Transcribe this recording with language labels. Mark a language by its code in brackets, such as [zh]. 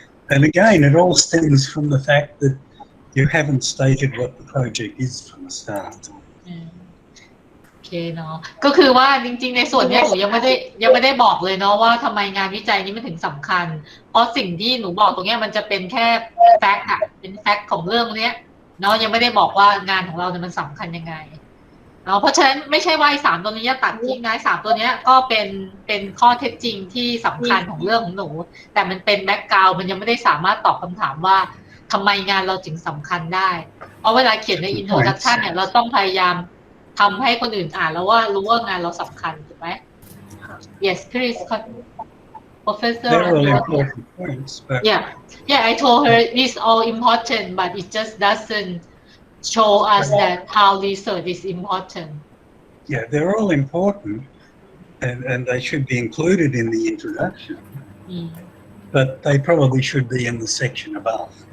[en] And again, it all stems from the fact that you haven't stated what the project is from the start. [th] โอเคเนาะก็คือว่าจริงๆในส่วนนี้หนูยังไม่ได้บอกเลยเนาะว่าทำไมงานวิจัยนี้มันถึงสำคัญเพราะสิ่งที่หนูบอกตรงนี้มันจะเป็นแค่แฟกต์อะเป็นแฟกต์ของเรื่องเนี้ยเนาะยังไม่ได้บอกว่างานของเราเนี่ยมันสำคัญยังไง เพราะฉะนั้นไม่ใช่ว่า3ตัวนี้จะตัดทิ้งนะ3ตัวนี้ก็เป็นข้อเท็จจริงที่สำคัญของเรื่องของหนูแต่มันเป็นแบ็คกราวด์มันยังไม่ได้สามารถตอบคำถามว่าทำไมงานเราจึงสำคัญได้เพราะเวลาเขียนในอินโทรดักชันเนี่ยเราต้องพยายามทำให้คนอื่นอ่านแล้วว่ารู้ว่างานเราสำคัญถูกไหม [en] Yes please Professor They're all important points, but yeah I told her it's all important but it just doesn't show us that how research is important. Yeah, they're all important and they should be included in the introduction, but they probably should be in the section above.